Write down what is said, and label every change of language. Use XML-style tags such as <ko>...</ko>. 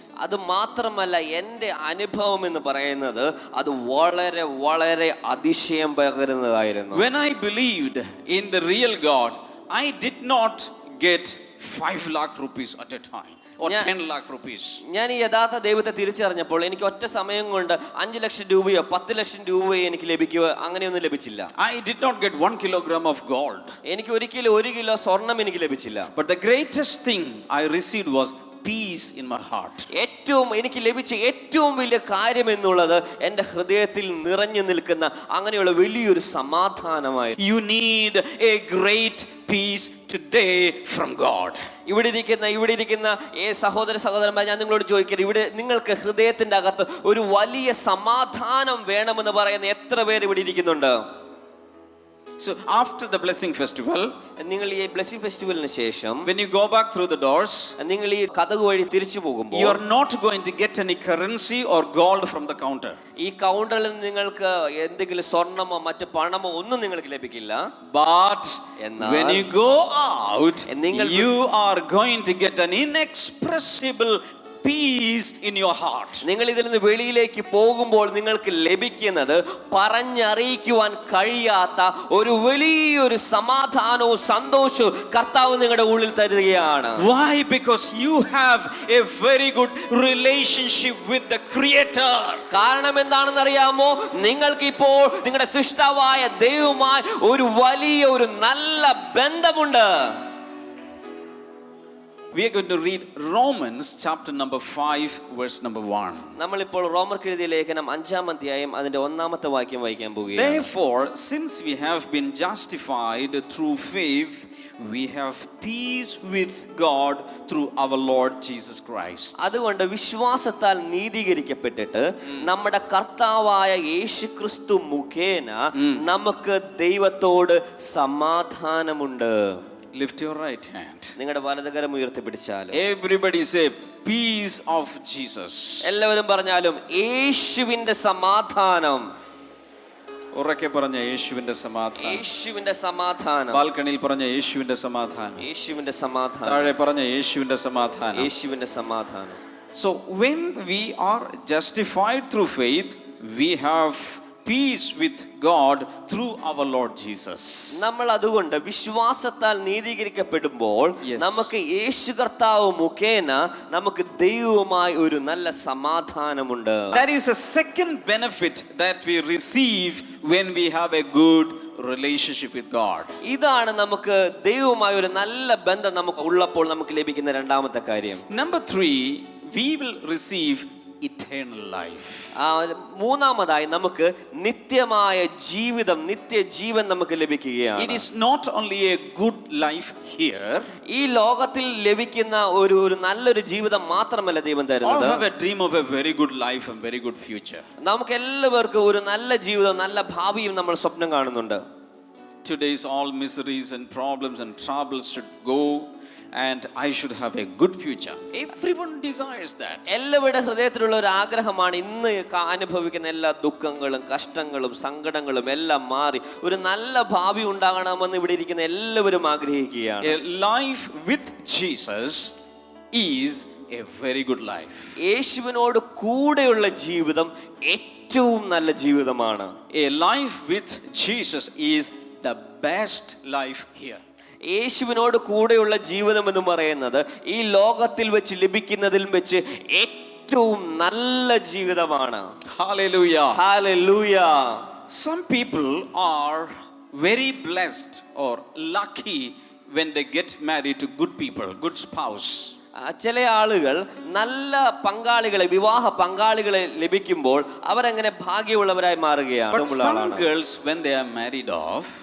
<ml>അത് മാത്രമല്ല എൻ്റെ അനുഭവം എന്ന് പറയുന്നത് അത് വളരെ വളരെ അതിശയം പകരുന്നതായിരുന്നു.</ml> <en>When I believed in the real God, I did not get 5 lakh rupees at a time. or 10 lakh rupees.</en> <ml>ഞാൻ ഈ യഥാർത്ഥ ദൈവത്തെ തിരിച്ചറിഞ്ഞപ്പോൾ എനിക്ക് ഒറ്റ സമയം കൊണ്ട് 5 ലക്ഷം രൂപയോ 10 ലക്ഷം രൂപയോ എനിക്ക് ലഭിക്കുക അങ്ങനെയൊന്നും ലഭിച്ചില്ല.</ml> <en>I did not get 1 kilogram of gold.</en> <ml>എനിക്ക് ഒരിക്കലും 1 കിലോ സ്വർണം എനിക്ക് ലഭിച്ചില്ല.</ml> <en>But the greatest thing I received was peace in my heart.</en> <ml>എനിക്ക് ലഭിച്ച ഏറ്റവും വലിയ കാര്യം എന്നുള്ളത് എൻ്റെ ഹൃദയത്തിൽ നിറഞ്ഞു നിൽക്കുന്ന അങ്ങനെയുള്ള വലിയൊരു സമാധാനമായി.</ml> <en>You need a great peace today from God.</en> <ml>ഇവിടെ ഇരിക്കുന്ന സഹോദരന്മാർ, ഞാൻ നിങ്ങളോട് ചോദിക്കട്ടെ, ഇവിടെ നിങ്ങൾക്ക് ഹൃദയത്തിൻ്റെ അകത്ത് ഒരു വലിയ സമാധാനം വേണമെന്ന് പറയുന്ന എത്ര പേർ ഇവിടെ ഇരിക്കുന്നുണ്ട്?</ml> <en>So after the blessing festival,</en> <ml>നിങ്ങൾ ഈ</ml> <en>blessing ഫെസ്റ്റിവലിന്</en> <ml>ശേഷം</ml> <en>when you go back through the doors,</en> <ml>നിങ്ങൾ ഈ കതക് വഴി തിരിച്ചു പോകുമ്പോൾ</ml> <en>you are not going to get any currency or gold from the counter.</en> <ml>ഈ കൗണ്ടറിൽ നിങ്ങൾക്ക് എന്തെങ്കിലും സ്വർണമോ മറ്റ് പണമോ ഒന്നും നിങ്ങൾക്ക് ലഭിക്കില്ല.</ml> <en>But when you go out,</en> <ml>നിങ്ങൾ-</ml> <en>you are going to get an inexpressible peace in your heart.</en> <ml>നിങ്ങൾ ഇതിൽ നിന്ന് വെളിയിലേക്ക് പോകുമ്പോൾ നിങ്ങൾക്ക് ലഭിക്കുന്നത് പറഞ്ഞറിയിക്കുവാൻ കഴിയാത്ത ഒരു വലിയൊരു സമാധാനവും സന്തോഷവും കർത്താവ് നിങ്ങളുടെ ഉള്ളിൽ തരുകയാണ്.</ml> <en>Why? Because you have a very good relationship with the Creator.</en> <ml>കാരണം എന്താണെന്ന് അറിയാമോ? നിങ്ങൾക്ക് ഇപ്പോൾ നിങ്ങളുടെ സൃഷ്ടാവായ ദൈവവുമായി ഒരു വലിയ ഒരു നല്ല ബന്ധമുണ്ട്.</ml> <en>We are going to read Romans chapter number 5 verse number 1.</en> <ml>നമ്മളിപ്പോൾ റോമർക്ക് എഴുതിയ ലേഖനം 5-ാം അധ്യായം അതിന്റെ 1-ാമത്തെ വാക്യം വായിക്കാൻ പോകുകയാണ്.</ml> <en>Therefore, since we have been justified through faith, we have peace with God through our Lord Jesus Christ.</en> <ml>അതുകൊണ്ട് വിശ്വാസത്താൽ നീതീകരിക്കപ്പെട്ടിട്ട് നമ്മുടെ കർത്താവായ യേശുക്രിസ്തു മുഖേന നമുക്ക് ദൈവത്തോട് സമാധാനമുണ്ട്.</ml> <en>Lift your right hand.</en> <ml>നിങ്ങളുടെ വലതുകരം ഉയർത്തിപ്പിടിച്ചാലും</ml> <en>Everybody say peace of Jesus.</en> <ml>എല്ലാവരും പറഞ്ഞാലും യേശുവിന്റെ സമാധാനം. ഉറക്കെ പറഞ്ഞ യേശുവിന്റെ സമാധാനം. യേശുവിന്റെ സമാധാനം. ബാൽക്കണിയിൽ പറഞ്ഞ യേശുവിന്റെ സമാധാനം. യേശുവിന്റെ സമാധാനം. താഴെ പറഞ്ഞ യേശുവിന്റെ സമാധാനം. യേശുവിന്റെ സമാധാനം.</ml> <en>So when we are justified through faith, we have peace with God through our Lord Jesus.</en> <ml>നമ്മൾ അതുകൊണ്ട് വിശ്വാസത്താൽ നീതീകരിക്കപ്പെടുമ്പോൾ നമുക്ക് യേശു കർത്താവ് മുഖേന നമുക്ക് ദൈവവുമായി ഒരു നല്ല സമാധാനമുണ്ട്.</ml> <en>That is a second benefit that we receive when we have a good relationship with God.</en> <ml>ഇതാണ് നമുക്ക് ദൈവവുമായി ഒരു നല്ല ബന്ധം നമുക്ക് ഉള്ളപ്പോൾ നമുക്ക് ലഭിക്കുന്ന രണ്ടാമത്തെ കാര്യം.</ml> <en>Number 3, we will receive eternal life.</en> <ml>മൂന്നാമതായി നമുക്ക് നിത്യമായ ജീവിതം, നിത്യജീവൻ നമുക്ക് ലഭിക്കുകയാണ്.</ml> <en>It is not only a good life here.</en> <ml>ഈ ലോകത്തിൽ ലഭിക്കുന്ന ഒരു നല്ലൊരു ജീവിതം മാത്രമല്ല ദൈവം തരുന്നത്.</ml> <en>All have a dream of a very good life and very good future.</en> <ml>നമുക്ക് എല്ലാവർക്കും ഒരു നല്ല ജീവിതം, നല്ല ഭാവിയും നമ്മൾ സ്വപ്നം കാണുന്നുണ്ട്.</ml> <en>Today's all miseries and problems and troubles should go, and I should have a good future. Everyone desires that.</en> <ml>എല്ലാവരുടെ ഹൃദയത്തിലുള്ള ഒരു ആഗ്രഹമാണ് ഇന്ന് അനുഭവിക്കുന്ന എല്ലാ ദുഃഖങ്ങളും കഷ്ടങ്ങളും സങ്കടങ്ങളും എല്ലാം മാറി ഒരു നല്ല ഭാവി ഉണ്ടാകണമെന്ന് ഇവിടെ ഇരിക്കുന്ന എല്ലാവരും ആഗ്രഹിക്കുകയാണ്.</ml> <en>A life with Jesus is a very good life.</en> <ml>യേശുവിനോട് കൂടെയുള്ള ജീവിതം ഏറ്റവും നല്ല ജീവിതമാണ്.</ml> <en>A life with Jesus is the best life here.</en> <ml>യേശുവിനോട് കൂടെയുള്ള ജീവിതം എന്ന് പറയുന്നത് ഈ ലോകത്തിൽ വെച്ച് ലഭിക്കുന്നതിൽ വെച്ച് ഏറ്റവും നല്ല ജീവിതമാണ്.</ml> <en>Hallelujah. Hallelujah. Some people are very blessed or lucky when they get married to good people, good spouse.</en> <ml>ചില ആളുകൾ നല്ല പങ്കാളികളെ, വിവാഹ പങ്കാളികളെ ലഭിക്കുമ്പോൾ അവരങ്ങനെ ഭാഗ്യമുള്ളവരായി മാറുകയാണ്.</ml> <en>But some girls, when they are married off,</en>